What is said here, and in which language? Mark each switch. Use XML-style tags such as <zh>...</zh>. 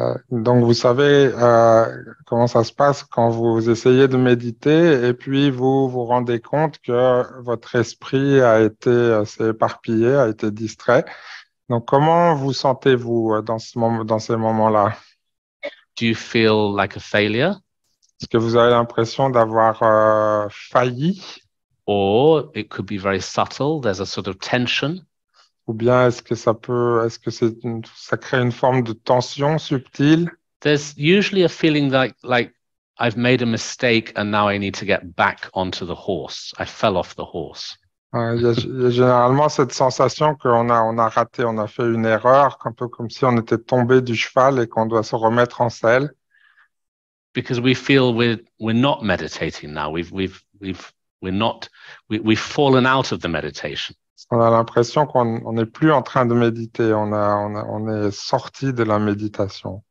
<fr>Donc, vous savez comment ça se passe quand vous essayez de méditer et puis vous vous rendez compte que votre esprit s'est éparpillé, a été distrait. Donc, comment vous sentez-vous dans ces moments-là?</fr> <en>Do you feel like a failure?</en> <fr>Est-ce que vous avez l'impression d'avoir failli?</fr> <en>Or it could be very subtle. There's a sort of tension.</en> <fr>Ou bien est-ce que ça crée une forme de tension subtile?</fr> <en>There's usually a feeling like I've made a mistake and now I need to get back onto the horse. I fell off the horse.</en> <fr>Il y a généralement cette sensation qu'on a raté, on a fait une erreur, un peu comme si on était tombé du cheval et qu'on doit se remettre en selle.</fr> <en>Because we feel we're not meditating now. We've fallen out of the meditation.</en> <fr>On a l'impression qu'on n'est plus en train de méditer. On est sorti de la méditation.</fr>